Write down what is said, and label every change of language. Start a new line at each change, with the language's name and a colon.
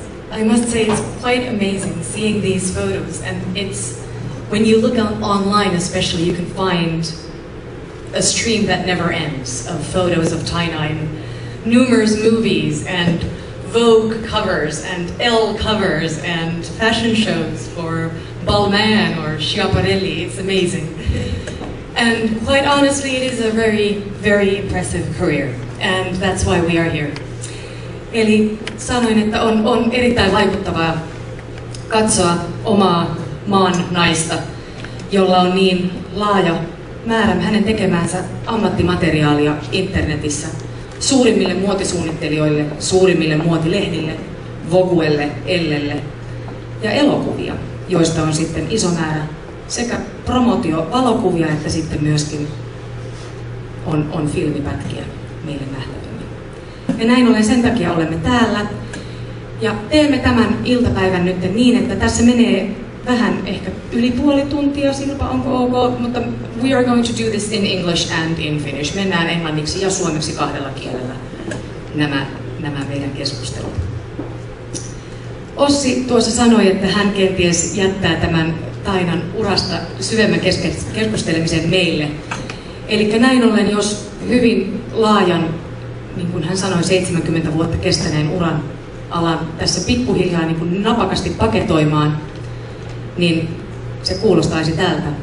English: I must say it's quite amazing seeing these photos, and it's when you look online especially, you can find a stream that never ends of photos of Taina in numerous movies and Vogue covers and Elle covers and fashion shows for Balmain or Schiaparelli. It's amazing. And quite honestly, it is a very, very impressive career, and that's why we are here.
Finnish: Eli sanoin, että on erittäin vaikuttavaa katsoa omaa maan naista, jolla on niin laaja määrän hänen tekemäänsä ammattimateriaalia internetissä suurimmille muotisuunnittelijoille, suurimmille muotilehdille, Voguelle, Ellelle ja elokuvia, joista on sitten iso määrä sekä promotiovalokuvia että sitten myöskin on filmipätkiä meille nähtäville. Ja näin ollen sen takia olemme täällä ja teemme tämän iltapäivän nyt niin, että tässä menee vähän ehkä yli puoli tuntia, Silpa, onko ok? Mutta
English: we are going to do this in English and in Finnish.
Finnish: Mennään englanniksi ja suomeksi kahdella kielellä nämä meidän keskustelut. Ossi tuossa sanoi, että hän kenties jättää tämän Tainan urasta syvemmän keskustelemisen meille. Eli näin ollen, jos hyvin laajan, niin kuin hän sanoi, 70 vuotta kestäneen uran alan tässä pikkuhiljaa niin kuin napakasti paketoimaan, niin se kuulostaisi tältä.